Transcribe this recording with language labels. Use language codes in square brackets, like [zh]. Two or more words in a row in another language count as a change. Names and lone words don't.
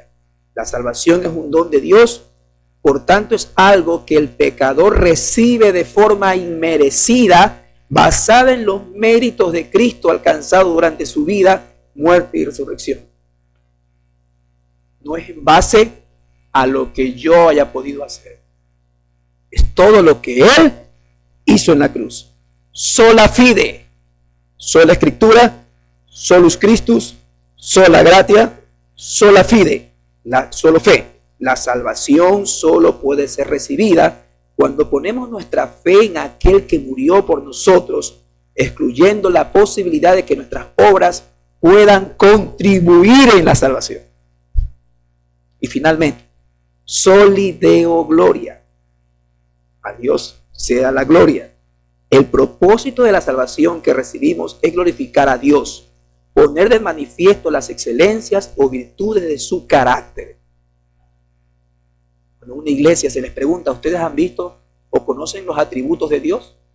[es] La salvación es un don de Dios, por tanto es algo que el pecador recibe de forma inmerecida, basada en los méritos de Cristo alcanzados durante su vida, muerte y resurrección. No es en base a lo que yo haya podido hacer. Es todo lo que Él hizo en la cruz. [la] Sola fide, sola Escritura, solus Christus, sola gratia, sola fide, [es] solo fe. La salvación solo puede ser recibida cuando ponemos nuestra fe en aquel que murió por nosotros, excluyendo la posibilidad de que nuestras obras puedan contribuir en la salvación. Y finalmente, [la] soli Deo gloria. [es] A Dios sea la gloria. El propósito de la salvación que recibimos es glorificar a Dios, poner de manifiesto las excelencias o virtudes de su carácter. Cuando una iglesia se les pregunta, ¿ustedes han visto o conocen los atributos de Dios?